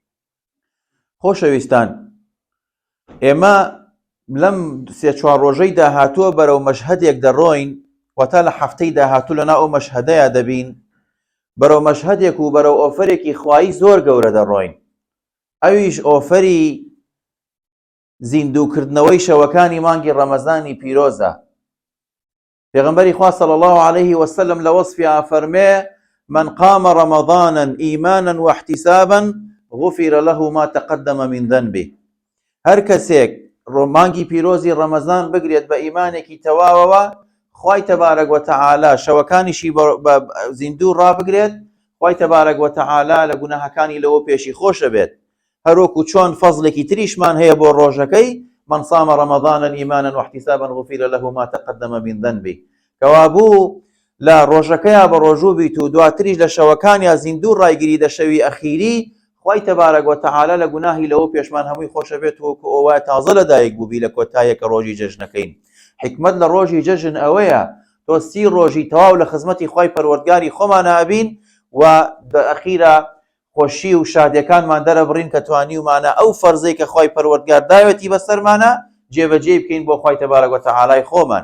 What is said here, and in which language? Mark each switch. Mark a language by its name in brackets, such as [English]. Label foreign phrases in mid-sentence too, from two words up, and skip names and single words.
[Central Kurdish] خۆشەویستان، ئێمە لەم 3-4 ڕۆژەی داهاتووە بەرەو مەشهەدێک دەڕۆین، واتە لە هەفتەی داهاتوو لەناو ئەو مەشهەدەیە دەبین، بەرەو مەشهەدێک و بەرەو ئۆفەرێکی خوایی زۆر گەورە دەڕۆین. ئەویش ئۆفەری زیندووکردنەوەی شەوەکانی مانگی ڕەمەزانی پیرۆزە. پێغەمبەری خوا [Arabic] صلی الله عليه وسلم [Central Kurdish] لە وەصفی فەرمێ: [Arabic] من قام رمضانا إيمانا واحتسابا غفر له ما تقدم من ذنبه. [Central Kurdish] هەر کەسێک مانگی پیرۆزی ڕەمەزان بگرێت بە ئیمانێکی تەواوەوە، خوای [Arabic] تەبارەک وەتەعالا [Central Kurdish] شەوەکانیشی بە زیندوو ڕابگرێت، خوای [Arabic] تەبارەک وەتەعالا [Central Kurdish] لە گوناهەکانی لەوە پێشی خۆشە بێت. هەروەکو چۆن فەزلێکی تریشمان هەیە بۆ ڕۆژەکەی: [Arabic] من صام رمضانا إيمانا واحتسابا غفر له ما تقدم من ذنبه. [Central Kurdish] کەوابوو لە ڕۆژەکەیە بە ڕۆژوو بیت و دواتریش لە شەوەکانیا زیندوو ڕایگیری دە شەوی ئەخیری، خوای [Arabic] تەبارەک وەتەعالا [Central Kurdish] لە گوناهی لەوە پێشمان هەمووی خۆشە بێت وەکو ئەوە تازە لەدایک بووبی لە کۆتاییەکە ڕۆژی جەژنەکەین. حکمت لە ڕۆژی جەژن ئەوەیە تۆ 30 ڕۆژی تەواو لە خزمەتی خوای پەروەردگاری خۆمانە ئەبین و ئەخیرا خۆشی و شادیەکانمان دەرەبڕین کە توانیومانە ئەو فەرزەی کە خوای پەروەردگار داوێتی بەسەرمانە جێبەجێ بکەین بۆ خوای [Arabic] تەبارەک وەتەعالای [Central Kurdish] خۆمان.